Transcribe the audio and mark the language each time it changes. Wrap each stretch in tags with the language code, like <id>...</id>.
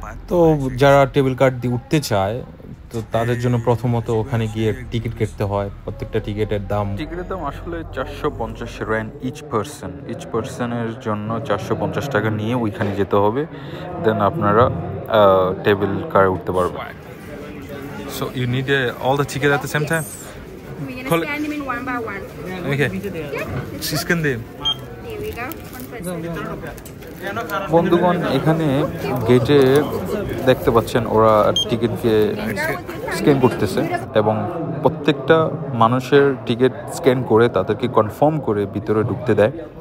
<bn>তো যারা টেবিল কার দিয়ে উঠতে চায়, তো তাদের জন্য প্রথমত ওখানে গিয়ে টিকিট কাটতে হয়। প্রত্যেকটা টিকিটের দাম আসলে 450 রান</bn> <en>each পার্সনের</en> <bn>জন্য 450 টাকা নিয়ে ওইখানে যেতে হবে। দেন আপনারা টেবিল কারে উঠতে পারবেন।</bn> <en>So you need all the ticket at the same time? We're going to scan them in one by one. Okay. Scan them. Here we go. One person.</en> <bn>বন্ধুগণ, এখানে গেটে দেখতে পাচ্ছেন ওরা টিকিটকে স্ক্যান করতেছে এবং প্রত্যেকটা মানুষের টিকিট স্ক্যান করে তাদেরকে কনফার্ম করে ভিতরে ঢুকতে দেয়।</bn>